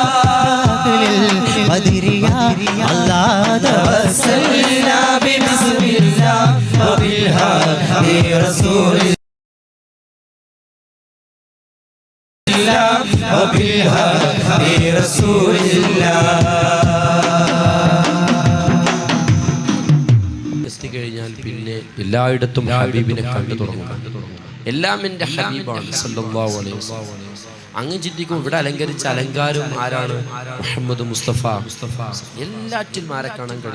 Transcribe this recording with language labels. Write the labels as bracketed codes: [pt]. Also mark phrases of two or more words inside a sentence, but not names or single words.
[ar] بدر يا الله. توسلنا ببسم الله وبالهادي رسول الله وبالهادي رسول الله. [ml] കഴിഞ്ഞാൽ പിന്നെ എല്ലായിടത്തും ഹബീബിനെ കണ്ടു തുടങ്ങും. എല്ലാം എൻ്റെ ഹബീബാണ് [ar] صلى الله عليه وسلم. [ml] അങ്ങ് ചിന്തിക്കും ഇവിടെ അലങ്കരിച്ച അലങ്കാരം ആരാണ്? മുഹമ്മദ് മുസ്തഫ. എല്ലാറ്റിലും ആരെ കാണാൻ കഴിയും?